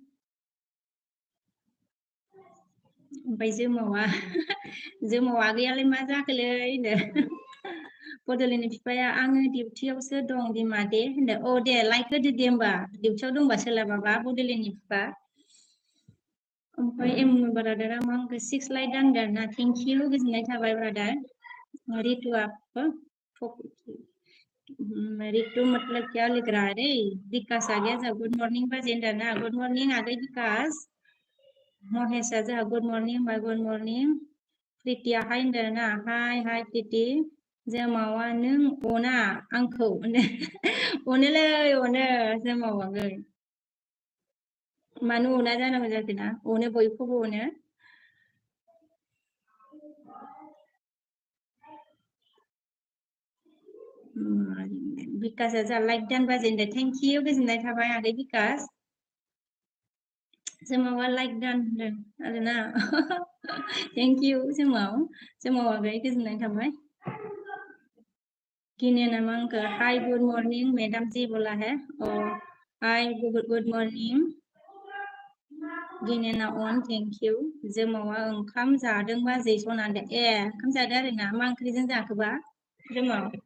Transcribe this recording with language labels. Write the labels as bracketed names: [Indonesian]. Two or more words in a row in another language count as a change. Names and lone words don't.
[Bodo] ओमफ्राय जोमावा आगैयालाय मा जाखोलै होनदों बड'लेण्डनि बिफाया आङो डिउटियावसो दं बिमा दे होनदों दे लाइक होदो दे होमबा डिउटियाव दंबा सोलाबाबा बड'लेण्डनि बिफा ओमफ्राय एम ब्रादारा मा आंखौ 6 लाइक दांदों ना [English] thank you [Bodo] गोजोननाय थाबाय ब्रादार रितुआ रितु [Hindi] मतलब क्या लिख रहा है रे विकास आ गया [English] good morning [Bodo] बाजेंद्र ना [English] good morning [Bodo] आगे विकास महेशा जोंहा [English] good mornin [Bodo] बा [English] good mornin [Bodo] प्रीतिया हाय होनदों ना हाय प्रीति जोमावा नों अना आंखौ अनोलै अनो जोमावागै मानो अना जानांगौ जाखोना अनो बयखौबो अनो विकासआ जोंहा लाइक दान बाजेनदों [English] thank you [Bodo] गोजोननाय थाबाय आगै विकास जोमावा लाइक दान होनदों आरोना [English] thank you [Bodo] जोमावा आगै गोजोननाय थाबाय गिने नामा आंखौ [English] hi good morning madam [Hindi] जी बोला है [English] hi good morning [Bodo] गिनेना अन [English] thank you [Bodo] जोमावा ओंखाम जादों बाजै सना होनदों ओंखाम जादों आरोना मा ओंख्रिजों जाखोबा जोमाव